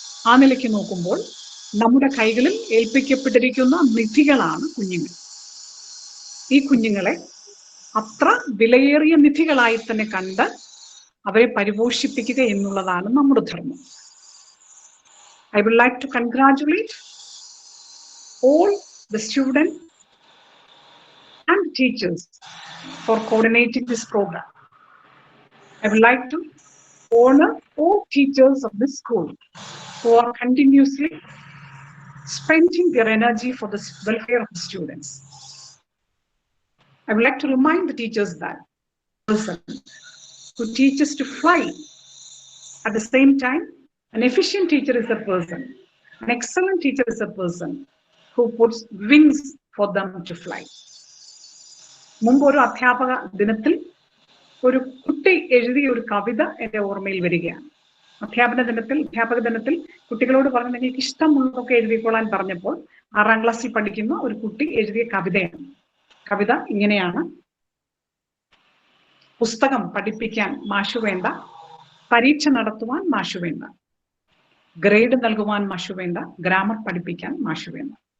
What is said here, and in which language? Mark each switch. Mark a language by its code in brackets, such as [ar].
[ml] ആ നിലയ്ക്ക് നോക്കുമ്പോൾ നമ്മുടെ കൈകളിൽ ഏൽപ്പിക്കപ്പെട്ടിരിക്കുന്ന നിധികളാണ് കുഞ്ഞുങ്ങൾ. ഈ കുഞ്ഞുങ്ങളെ അത്ര വിലയേറിയ നിധികളായി തന്നെ കണ്ട് അവരെ പരിപോഷിപ്പിക്കുക എന്നുള്ളതാണ് നമ്മുടെ ധർമ്മം. [en] I would like to congratulate all the students and teachers for coordinating this program. I would like to honor all teachers of this school who are continuously spending their energy for the welfare of the students. I would like to remind the teachers that person who teaches to fly, at the same time, an efficient teacher is a person, an excellent teacher is a person who puts wings for them to fly. [ml] മുമ്പ് ഒരു അധ്യാപക ദിനത്തിൽ ഒരു കുട്ടി എഴുതിയ ഒരു കവിത എൻ്റെ ഓർമ്മയിൽ വരികയാണ്. അധ്യാപക ദിനത്തിൽ കുട്ടികളോട് പറഞ്ഞ് നിങ്ങൾക്ക് ഇഷ്ടമുള്ളതൊക്കെ എഴുതിക്കൊള്ളാൻ പറഞ്ഞപ്പോൾ 6ാം ക്ലാസ്സിൽ പഠിക്കുന്ന ഒരു കുട്ടി എഴുതിയ കവിതയാണ്. കവിത ഇങ്ങനെയാണ്: പുസ്തകം പഠിപ്പിക്കാൻ മാഷു വേണ്ട, പരീക്ഷ നടത്തുവാൻ മാഷു വേണ്ട, ഗ്രേഡ് നൽകുവാൻ മാഷു വേണ്ട, ഗ്രാമർ പഠിപ്പിക്കാൻ മാഷു വേണ്ട.